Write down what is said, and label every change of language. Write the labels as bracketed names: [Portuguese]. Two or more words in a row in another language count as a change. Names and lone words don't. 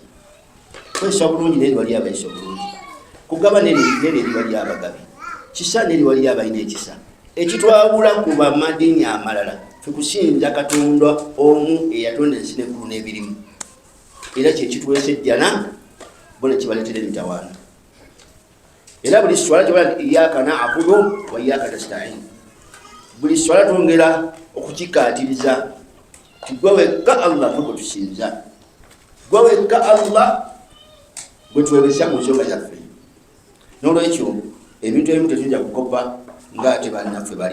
[Ganda] Kwesa bulungi neri wali abayisa obulungi, kugaba neri wali abagabi, kisa neri wali abalina ekisa. Ekitwawula ku bamadiini amalala kusinza Katonda omu eyatonda ensi n'eggulu n'ebirimu, era kyekituweesa ejjana bona kibaleetera emitawaana. Era buli swala kibala nti [Arabic] إياك نعبد وإياك نستعين, [Ganda] buli swala twongera okukikaatiriza ti gwe wekka Allah gwe tusinza, gwe wekka Allah gwe twebesa mu nsonga zaffe. N'olwekyo ebintu ebimu tetujja kukopa ng'ate bannaffe bali.